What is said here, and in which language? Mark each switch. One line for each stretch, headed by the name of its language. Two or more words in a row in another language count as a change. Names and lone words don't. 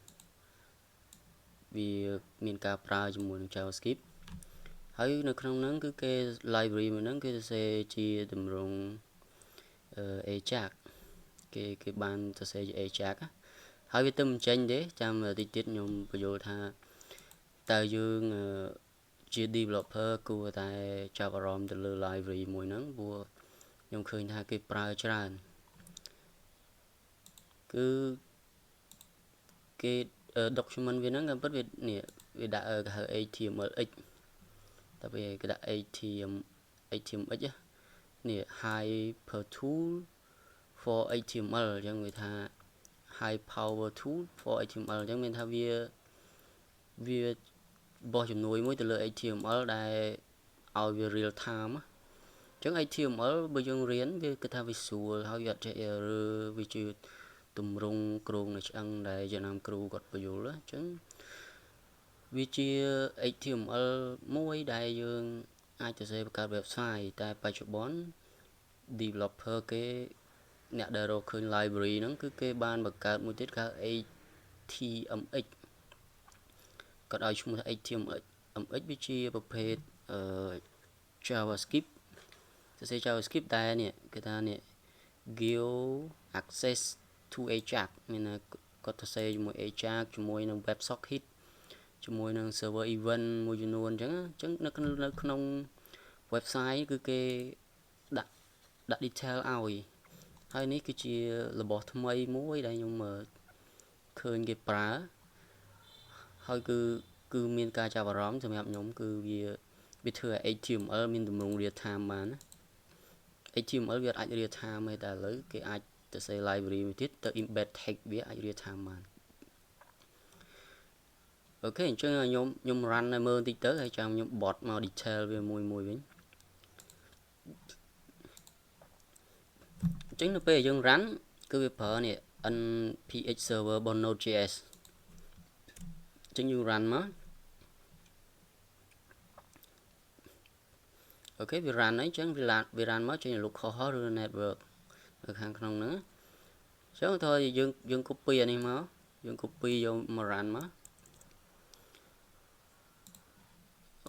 Khmer: វាមានការប្រើជាមួយនឹង JavaScript ហើយនៅក្នុងហ្នឹងគឺគេ library មួយហ្នឹងគេសរសេរជាទម្រង់Ajax គេបានសរសេរជា Ajax ហើយវាទៅមិនចេញទេចាំតិចទៀតខ្ញុំបញ្យល់ថាតើយើងជា developer គួរតែចាប់អារម្មណ៍ទៅលើ library មួយហ្នឹងព្រោះខ្ញុំឃើញថាគេប្រើច្រើន គឺគេ document វាហ្នឹងក៏ពិតវានេះវាដាក់គេហៅ HTMLX តែពេលគេដាក់ HTMX នេះ
English: hyper tool for HTML
Khmer: អញ្ចឹងវាថា
English: high power tool for HTML
Khmer: អញ្ចឹងមានថាវាបោះជំនួយមួយទៅលើ HTML ដែលឲ្យវា
English: real time
Khmer: អញ្ចឹង HTML បើយើងរៀនវាគឺថា visual ហើយវាអត់ចេះ error វាជាទម្រង់គ្រោងនៃឆ្អឹងដែលចំណាំគ្រូគាត់បញ្យល់អញ្ចឹងវាជា HTML មួយដែលយើងអាចទៅសេបង្កើត website តែបច្ចុប្បន្ន developer គេអ្នកដែលរកឃើញ library ហ្នឹងគឺគេបានបង្កើតមួយទៀតគេហៅ HTMX គាត់ឲ្យឈ្មោះថា HTMX វាជាប្រភេទJavaScript សរសេរ JavaScript តែនេះគេថានេះ
English: give access to Ajax
Khmer: មានគាត់សរសេរជាមួយ Ajax ជាមួយនឹង WebSocket ជាមួយនឹង
English: server event
Khmer: មួយចំនួនអញ្ចឹងនៅក្នុង website គឺគេដាក់ detail ឲ្យហើយនេះគឺជារបស់ថ្មីមួយដែលខ្ញុំឃើញគេប្រើហើយគឺមានការចាប់អារម្មណ៍សម្រាប់ខ្ញុំគឺវាធ្វើឲ្យ HTML មានទម្រង់
English: real time
Khmer: បាន HTML វាអាច
English: real time
Khmer: ទេតែឥឡូវគេអាចទៅសេ library មួយទៀតទៅ
English: embed text
Khmer: វាអាច
English: real time
Khmer: បានអូខេអញ្ចឹងខ្ញុំ run នៅមើលបន្តិចទៅហើយចាំខ្ញុំបត់មក detail វាមួយវិញ អញ្ចឹងនៅពេលយើង run គឺវាប្រើនេះ
English: npx server
Khmer: របស់ node.js អញ្ចឹងយើង run មកអូខេវា run ហើយអញ្ចឹងវា run មកចេញ localhost ឬ network នៅខាងក្នុងហ្នឹងអញ្ចឹងถ้าយើង copy អានេះមកយើង copy យកមក run មកអូ